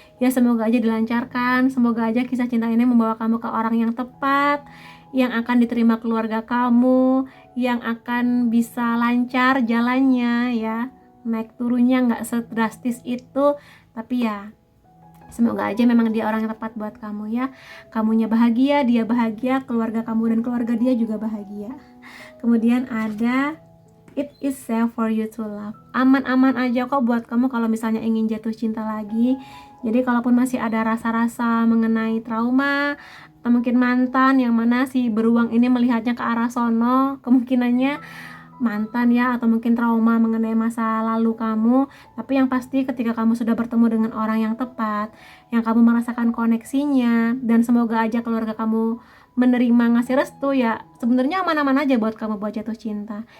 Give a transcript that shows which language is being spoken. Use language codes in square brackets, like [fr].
[id] Ya semoga aja dilancarkan, semoga aja kisah cinta ini membawa kamu ke orang yang tepat, yang akan diterima keluarga kamu, yang akan bisa lancar jalannya ya, naik turunnya nggak sedrastis itu, tapi ya semoga aja memang dia orang yang tepat buat kamu ya. Kamunya bahagia, dia bahagia, keluarga kamu dan keluarga dia juga bahagia. [en] Kemudian ada it is safe for you to love. [id] Aman-aman aja kok buat kamu kalau misalnya ingin jatuh cinta lagi. Jadi kalaupun masih ada rasa-rasa mengenai trauma atau mungkin mantan yang mana si beruang ini melihatnya ke arah sono, kemungkinannya mantan ya, atau mungkin trauma mengenai masa lalu kamu. Tapi yang pasti ketika kamu sudah bertemu dengan orang yang tepat, yang kamu merasakan koneksinya, dan semoga aja keluarga kamu menerima ngasih restu, ya sebenarnya aman-aman aja buat kamu buat jatuh cinta.